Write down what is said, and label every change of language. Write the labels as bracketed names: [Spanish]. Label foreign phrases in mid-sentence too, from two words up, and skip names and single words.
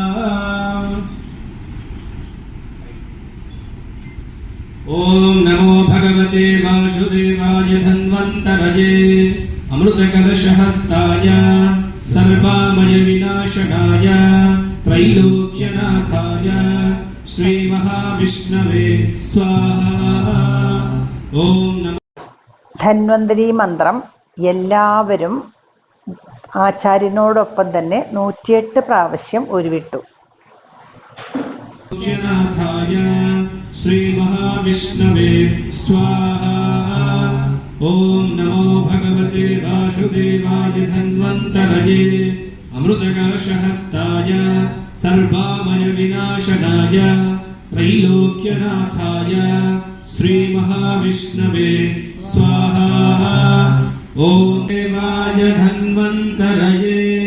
[Sanskrit] ॐ नमो भगवते वासुदेवाय धन्वन्तरये अमृतकलशहस्ताय सर्वामय विनाशनाय त्रैलोक्यनाथाय श्रीमहाविष्णवे स्वाहा ॐ नमः [Malayalam] ധന്വന്തരി മന്ത്രം എല്ലാവരും ആചാര്യനോടൊപ്പം തന്നെ 108 പ്രാവശ്യം ഉരുവിട്ടു. [Sanskrit] लोक्यनाथाय श्रीमहाविष्णवे स्वाहा ॐ नमो भगवते वासुदेवाय धन्वन्तरये अमृतकलशहस्ताय सर्वामय विनाशनाय त्रैलोक्यनाथाय श्रीमहाविष्णवे स्वाहा ॐ देवाय धन्वन्तरये